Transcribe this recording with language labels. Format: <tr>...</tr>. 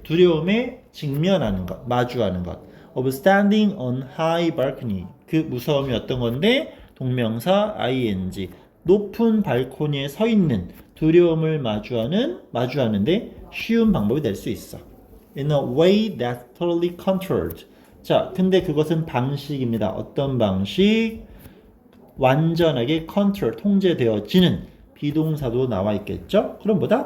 <ko>두려움에 직면하는 것, 마주하는 것.</ko> <en>Of standing on high balcony.</en> <ko>그 무서움이 어떤 건데? 동명사 ing. 높은 발코니에 서 있는 두려움을 마주하는데 쉬운 방법이 될 수 있어.</ko> <en>In a way that's totally controlled.</en> <ko>자, 근데 그것은 방식입니다. 어떤 방식? 완전하게 컨트롤, 통제되어지는 비동사도 나와 있겠죠? 그럼 뭐다?</ko>